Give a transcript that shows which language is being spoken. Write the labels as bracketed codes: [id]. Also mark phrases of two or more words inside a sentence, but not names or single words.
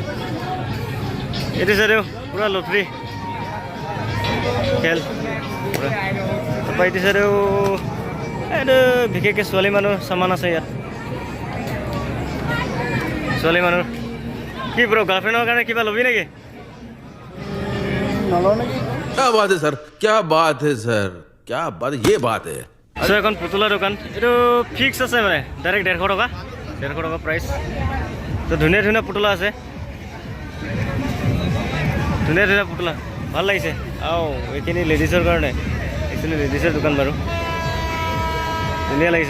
[as] এইটো চাইডেও পূৰা লটাৰী খেল। তাৰপৰা এইটো চাইডেও এইটো বিশেষকৈ ছোৱালী মানুহ চামান আছে ইয়াত। ছোৱালী মানুহ কি ব্ৰ, গাৰ্লফ্ৰেণ্ডৰ কাৰণে কিবা ল'বি নেকি? [hi] क्या बात है सर, क्या बात है सर, क्या बात, ये बात है। [as] চ' এখন পুতলা দোকান, এইটো ফিক্স আছে মানে ডাইৰেক্ট 150 টকা প্ৰাইচ। তো ধুনীয়া পুতলা আছে, ধুনীয়া পুতলা, ভাল লাগিছে। আৰু এইখিনি লেডিছৰ কাৰণে, একচুৱেলি লেডিছৰ দোকান বাৰু, ধুনীয়া লাগিছে।